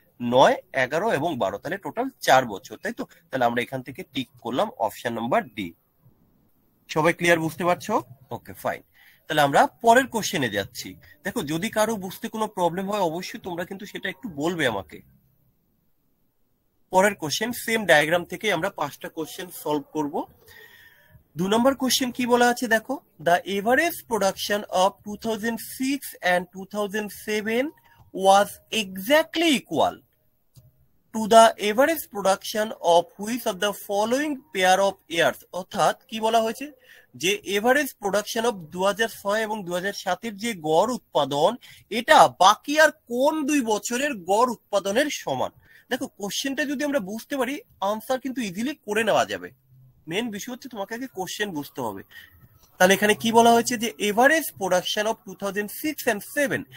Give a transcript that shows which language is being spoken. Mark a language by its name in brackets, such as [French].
[Bangla] 9, 11 এবং 12, তাহলে টোটাল 4 বছর, তাই তো? তাহলে আমরা এখান থেকে টিক করলাম অপশন নাম্বার ডি। সবাই ক্লিয়ার, বুঝতে পারছো? ওকে, ফাইন। তাহলে আমরা পরের কোশ্চেনে যাচ্ছি। দেখো, যদি কারো বুঝতে কোনো প্রবলেম হয় অবশ্যই তোমরা কিন্তু সেটা একটু বলবে আমাকে। পরের কোশ্চেন সেম ডায়াগ্রাম থেকে আমরা 5টা কোশ্চেন সলভ করব। [English] 2 [Bangla] নম্বর কোশ্চেন কি বলা আছে দেখো, [English] The average production of 2006 and 2007 was exactly equal to the average production of which of the following pair of years। [Bangla] অর্থাৎ কি বলা হয়েছে, যে এভারেজ প্রোডাকশন অফ 2006 এবং 2007 যে গড় উৎপাদন, এটা বাকি আর কোন 2 বছরের গড় উৎপাদনের সমান। দেখো, কোশ্চেনটা যদি আমরা বুঝতে পারি আনসার কিন্তু ইজিলি করে নেওয়া যাবে। মেন বিষয় হচ্ছে তোমাকে আগে কোশ্চেন বুঝতে হবে। তাহলে এখানে কি বলা হয়েছে, যে এভারেজ প্রোডাকশন অফ 2006 and 7।